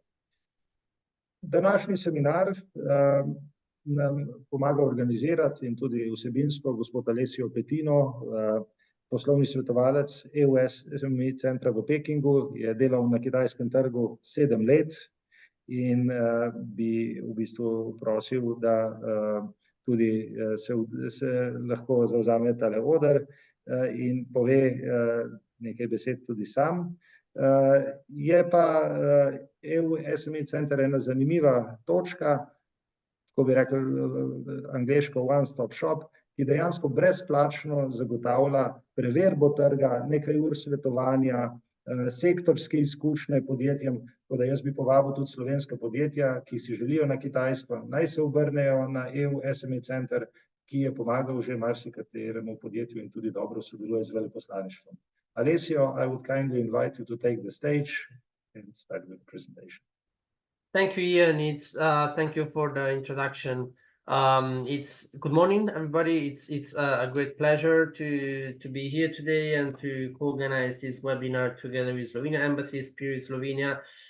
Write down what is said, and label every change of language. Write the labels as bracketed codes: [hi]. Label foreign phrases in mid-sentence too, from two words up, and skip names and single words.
[sl] Današnji seminar nam pomaga organizirati in tudi vsebinsko gospod Alessio Petino, poslovni svetovalec EU SME centra v Pekingu, je delal na kitajskem trgu 7 let in bi v bistvu prosil, da tudi se lahko zavzame tale oder in pove nekaj besed tudi sam. Je pa EU SME center ena zanimiva točka, tako bi rekli angleško [en] one-stop shop, [sl] ki dejansko brezplačno zagotavlja preverbo trga, nekaj ur svetovanja, sektorske izkušnje podjetjem, tako da jaz bi povabil tudi slovenska podjetja, ki si želijo na Kitajsko, naj se obrnejo na EU SME center, ki je pomagal že marsikateremu podjetju in tudi dobro sodeluje z veleposlaništvom. [en] Alessio, I would kindly invite you to take the stage and start with the presentation. Thank you, Ian. Thank you for the introduction. Good morning, everybody. It's a great pleasure to be here today and to co-organize this webinar together with Slovenian Embassy, Spirit Slovenia.